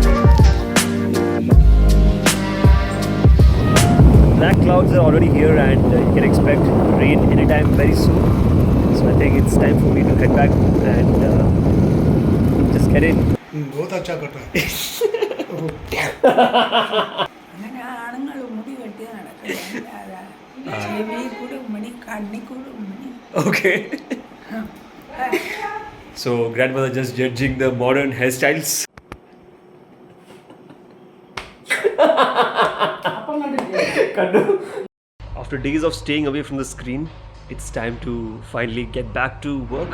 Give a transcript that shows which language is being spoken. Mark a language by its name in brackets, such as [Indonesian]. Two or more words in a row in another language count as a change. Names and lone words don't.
[English] Black clouds are already here and you can expect rain anytime very soon. So I think it's time for me to head back and just get in. [Hindi] बहुत अच्छा कट रहा है. [Malayalam] അങ്ങനെ ആണുങ്ങൾ മുടി വെട്ടി നടക്കുന്നത് ചെവി കൂടെ മണി കണ്ണി കൂടെ മണി. [English] Okay. So grandmother just judging the modern hairstyles. After days of staying away from the screen, it's time to finally get back to work.